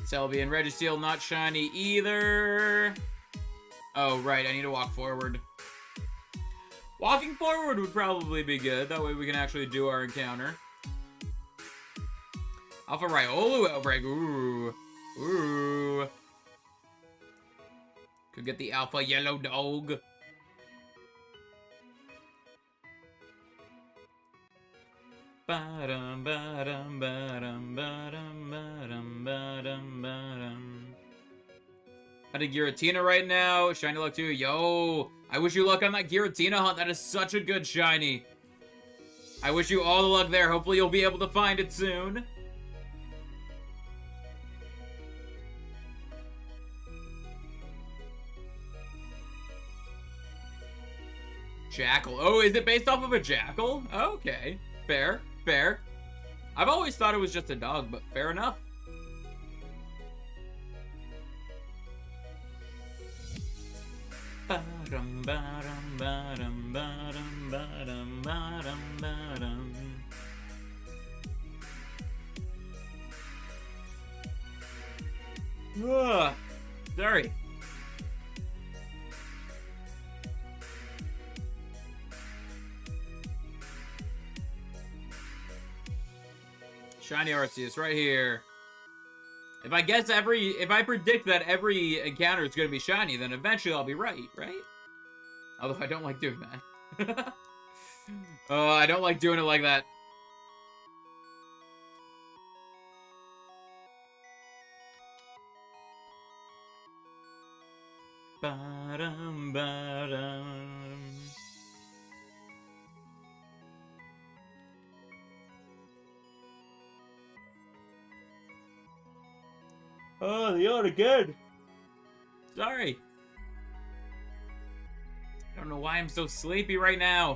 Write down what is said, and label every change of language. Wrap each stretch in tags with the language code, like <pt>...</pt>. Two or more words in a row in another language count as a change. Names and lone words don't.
<en>Celebi and Registeel not shiny either. Oh, right, I need to walk forward. Walking forward would probably be good. That way we can actually do our encounter. Alpha Riolu Outbreak. Ooh. Ooh. Could get the Alpha Yellow Dog. Ba-dum, ba-dum, ba-dum, ba-dum, ba-dum, ba-dum, ba-dum. Had a Giratina right now. Shiny luck too. Yo. I wish you luck on that Giratina hunt. That is such a good shiny. I wish you all the luck there. Hopefully you'll be able to find it soon. Jackal. Oh, is it based off of a jackal? Okay. Fair. Fair. I've always thought it was just a dog, but fair enough. Ba-dum, ba-dum, ba-dum, ba-dum, ba-dum, ba-dum, ba-dum. Ugh. Sorry. Shiny Arceus right here. If I predict that every encounter is going to be shiny, then eventually I'll be right? Although I don't like doing that. Oh, I don't like doing it like that. Ba-dum, ba-dum. Oh, the yawn again. Sorry. I don't know why I'm so sleepy right now.</en>